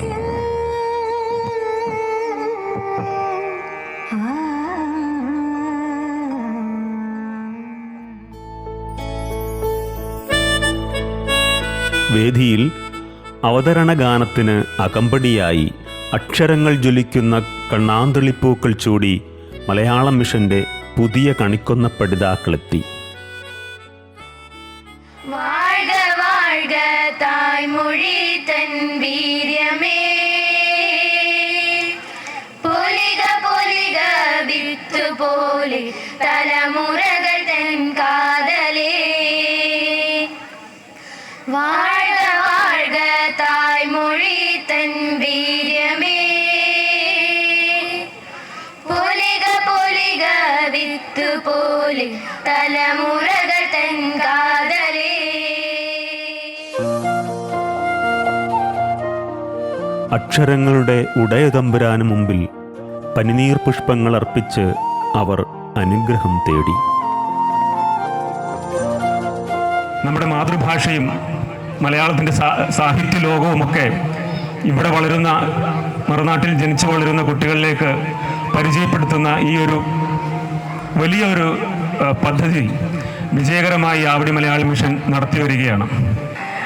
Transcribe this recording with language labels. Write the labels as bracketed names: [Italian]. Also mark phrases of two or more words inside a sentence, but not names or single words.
[Malayalam] വേദിയിൽ അവതരണ ഗാനത്തിന് അകമ്പടിയായി അക്ഷരങ്ങൾ ജ്വലിക്കുന്ന കണ്ണാന്തളിപ്പൂക്കൾ ചൂടി മലയാളം മിഷന്റെ പുതിയ കണിക്കൊന്ന പഠിതാക്കളെത്തി. [Tamil] வாழ்க வாழ்க தாய்மொழி தன் வீரியமே, பொலிக பொலிக வித்து போலே தலைமுறைகள் தன் காதலே. வாழ்க வாழ்க தாய்மொழி தன் வீரியமே, பொலிக பொலிக வித்து போலே தலைமுறைகள் தன் காதலே. [Malayalam] അക്ഷരങ്ങളുടെ ഉടയതമ്പുരാന് മുമ്പിൽ പനിനീർ പുഷ്പങ്ങൾ അർപ്പിച്ച് അവർ അനുഗ്രഹം തേടി. നമ്മുടെ മാതൃഭാഷയും മലയാളത്തിൻ്റെ സാഹിത്യ ലോകവുമൊക്കെ ഇവിടെ വളരുന്ന, മറുനാട്ടിൽ ജനിച്ചു വളരുന്ന കുട്ടികളിലേക്ക് പരിചയപ്പെടുത്തുന്ന ഈ ഒരു വലിയൊരു പദ്ധതി വിജയകരമായി ആവടി മലയാള മിഷൻ നടത്തി വരികയാണ്.